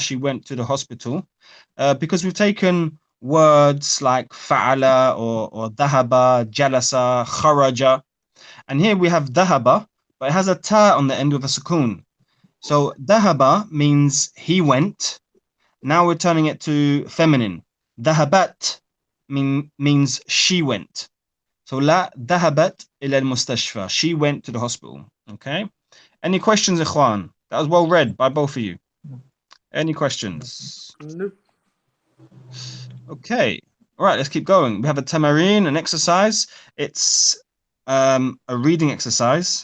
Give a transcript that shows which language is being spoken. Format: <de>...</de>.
<en>She went to the hospital. Because we've taken words like fa'ala or ذهب, jalasa, kharaja. And here we have ذهب, but it has a ta on the end with a sukoon. So ذهب means he went. Now we're turning it to feminine. ذهبت means she went.</en> <ar>So لا ذهبت إلى المستشفى.</ar> <en>She went to the hospital. Okay. Any questions, Ikhwan? That was well read by both of you. Any questions? Nope. Okay. All right, let's keep going. We have a tamarin, an exercise. It's a reading exercise.</en>